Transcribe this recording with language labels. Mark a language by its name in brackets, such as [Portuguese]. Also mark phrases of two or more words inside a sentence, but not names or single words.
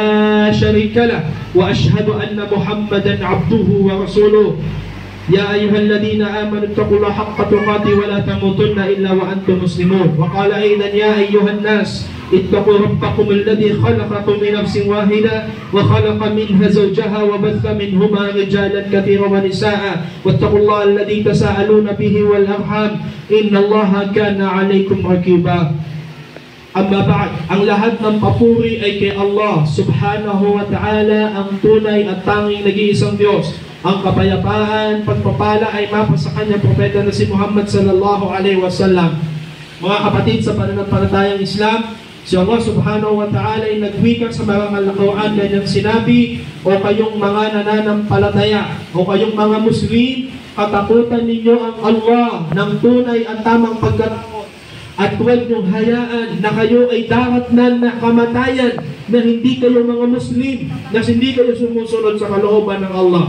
[Arabic] شريك له وأشهد أن محمدا عبده ورسوله يا أيها الذين آمنوا اتقوا الله حق تقاته ولا تموتن إلا وأنتم مسلمون وقال أيضا يا أيها الناس اتقوا ربكم الذي خلقكم من نفس واحدة وخلق منها زوجها وبث منهما رجالا كثيرا ونساء واتقوا الله الذي تساءلون به والأرحام إن الله كان عليكم رقيبا أما بعد, [Filipino] ang lahat ng papuri ay kay [Arabic] الله سبحانه وتعالى, [Filipino] ang tunay at tanging nag-iisang Diyos. Ang kapayapaan, pagpapala ay mapa sa kanyang propeta na si Muhammad [Arabic] صلى الله عليه وسلم. [Filipino] Mga kapatid sa pananampalatayang Islam, si [Arabic] الله سبحانه وتعالى [Filipino] ay nagwika sa marangal na Quran, kanyang sinabi, o kayong mga nananampalataya, o kayong mga Muslim, katakutan ninyo ang Allah ng tunay at tamang pagkataon. At huwag niyong hayaan na kayo ay daratnan na kamatayan na hindi kayo mga Muslim, na hindi kayo sumusunod sa kalooban ng Allah.